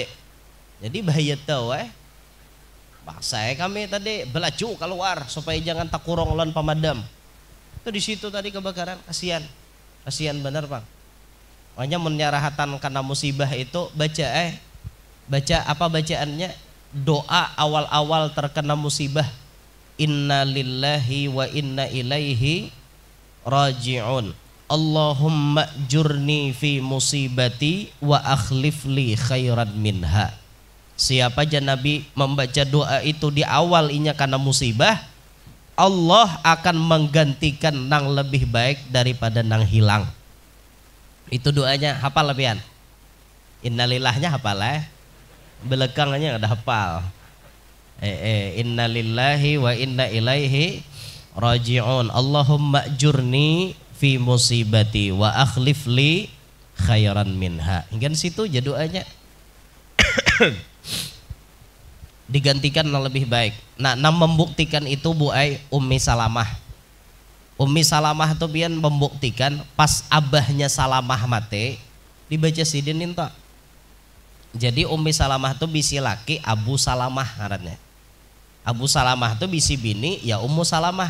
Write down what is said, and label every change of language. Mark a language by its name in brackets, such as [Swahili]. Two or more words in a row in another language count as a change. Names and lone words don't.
[Banjar] Jadi bahaya tau saya kami tadi belaju keluar supaya jangan takurong lawan pemadam. Itu di situ tadi kebakaran, kasihan bener bang. Makanya menyarahatan karena musibah itu baca apa bacaannya doa awal-awal terkena musibah. [Arabic] إنا لله وإنا إليه راجعون. اللهم أجرني في مصيبتي واخلف لي خيرا منها. [Banjar] Siapa aja Nabi membaca doa itu di awal inya karena musibah, Allah akan menggantikan nang lebih baik daripada nang hilang. Itu doanya hafal lebihan. Innalillahnya hafal belakangnya ada hafal. [Arabic] إنا لله وإنا إليه راجعون. اللهم أجرني في مصيبتي واخلف لي خيرا منها. [Banjar] Hingga situ aja doanya. Digantikan yang lebih baik. Nah, membuktikan itu Ummi Salamah. Ummi Salamah itu pian membuktikan pas abahnya Salamah mati dibaca sidin itu. Jadi Ummi Salamah itu bisi laki Abu Salamah ngarannya. Abu Salamah itu bisi bini ya Ummu Salamah.